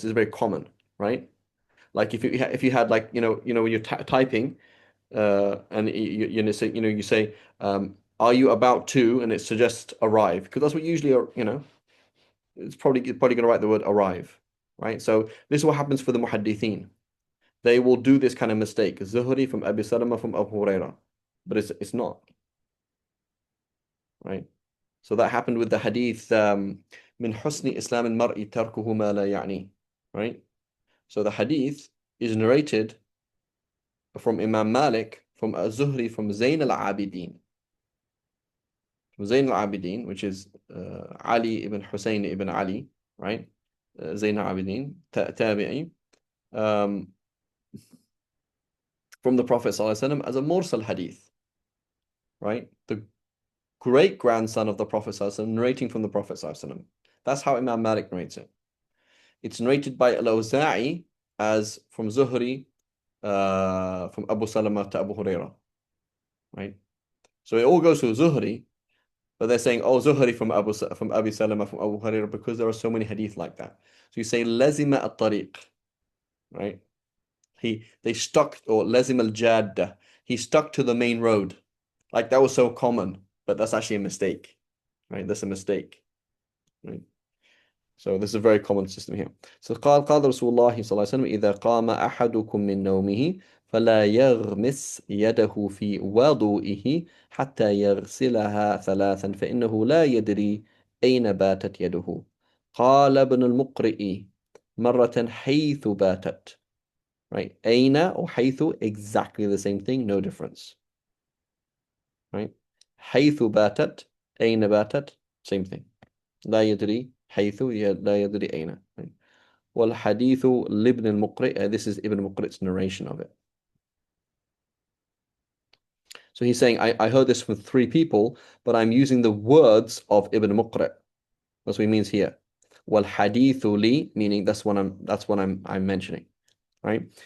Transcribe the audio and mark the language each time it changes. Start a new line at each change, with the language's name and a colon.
English: This is very common, right? Like if you had like when you're typing and you say are you about to, and it suggests arrive, because that's what usually it's probably going to write the word arrive, right? So this is what happens for the muhaddithin. They will do this kind of mistake. Zuhri from Abi Salama from Abu Huraira, but it's not, right? So that happened with the hadith
Arabic: من حسن إسلام المرء تركه ما لا يعني,
English: right? So the hadith is narrated from Imam Malik from Az-Zuhri from Zayn al-Abidin. From Zayn al-Abidin, which is Ali ibn Hussein ibn Ali, right? Zayn al-Abidin, tabi'i, um, from the Prophet ﷺ as a mursal hadith, right? The great grandson of the Prophet ﷺ narrating from the Prophet ﷺ. That's how Imam Malik narrates it. It's narrated by Al-Awza'i as from Zuhri, from Abu Salama to Abu Huraira, right? So it all goes to Zuhri, but they're saying, oh, Zuhri from Abi Salama from Abu Huraira, because there are so many hadith like that. So you say lazima at-tariq, right? They stuck, or lazim al-jadda. He stuck to the main road. Like that was so common, but that's actually a mistake, right? That's a mistake, right? So this is a very common system here.
Arabic: So قال رسول الله صلى الله عليه وسلم إذا قام أحدكم من نومه فلا يغمس يده في وضوئه حتى يغسلها ثلاثا فإنه لا يدري أين باتت يده. قال ابن المقرئ مرة حيث باتت.
English: Right? أين or حيث, exactly the same thing, no difference. Right?
Arabic: حيث باتت, أين باتت,
English: same thing.
Arabic: لا يدري حيث, لا يدري أين.
English: Right?
Arabic: والحديث لابن المقرئ,
English: this is Ibn Muqri''s narration of it. So he's saying, I heard this from three people, but I'm using the words of Ibn Muqri'. That's what he means here.
Arabic: والحديث لي,
English: meaning that's what I'm mentioning. Right?